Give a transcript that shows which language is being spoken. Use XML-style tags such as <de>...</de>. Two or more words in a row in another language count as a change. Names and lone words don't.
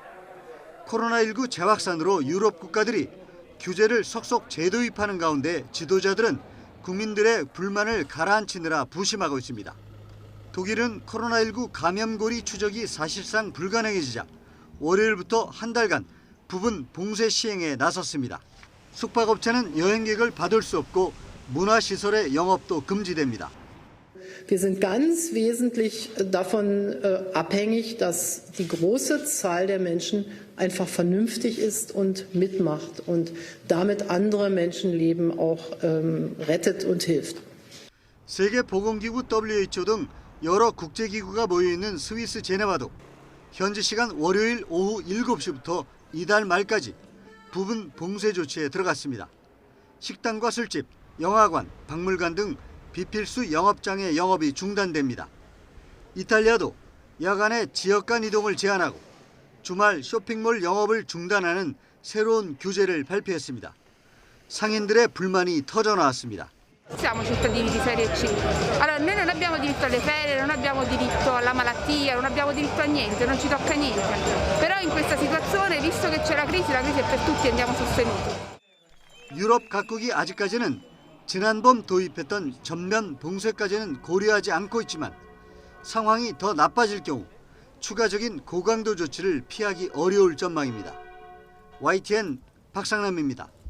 <ko>코로나19 재확산으로 유럽 국가들이 규제를 속속 재도입하는 가운데 지도자들은 국민들의 불만을 가라앉히느라 부심하고 있습니다. 독일은 코로나19 감염고리 추적이 사실상 불가능해지자 월요일부터 한 달간 부분 봉쇄 시행에 나섰습니다. 숙박업체는 여행객을 받을 수 없고 문화시설의 영업도 금지됩니다.</ko> <de>Wir sind ganz wesentlich davon abhängig, dass die große Zahl der Menschen einfach vernünftig ist und mitmacht und damit andere Menschenleben auch rettet und hilft.</de> <ko>세계보건기구 WHO 등 여러 국제기구가 모여있는 스위스 제네바도 현지 시간 월요일 오후 7시부터 이달 말까지 부분 봉쇄 조치에 들어갔습니다. 식당과 술집, 영화관, 박물관 등 비필수 영업장의 영업이 중단됩니다. 이탈리아도 야간에 지역 간 이동을 제한하고 주말 쇼핑몰 영업을 중단하는 새로운 규제를 발표했습니다. 상인들의 불만이 터져나왔습니다.</ko> <it>Siamo cittadini di serie C. Allora noi non abbiamo diritto alle ferie, non abbiamo diritto alla malattia, non abbiamo diritto a niente, non ci tocca niente. Però in questa situazione, visto che c'è la crisi è per tutti, andiamo sostenuti.</it> <ko>유럽 각국이 아직까지는 지난번 도입했던 전면 봉쇄까지는 고려하지 않고 있지만 상황이 더 나빠질 경우 추가적인 고강도 조치를 피하기 어려울 전망입니다. YTN 박상남입니다.</ko>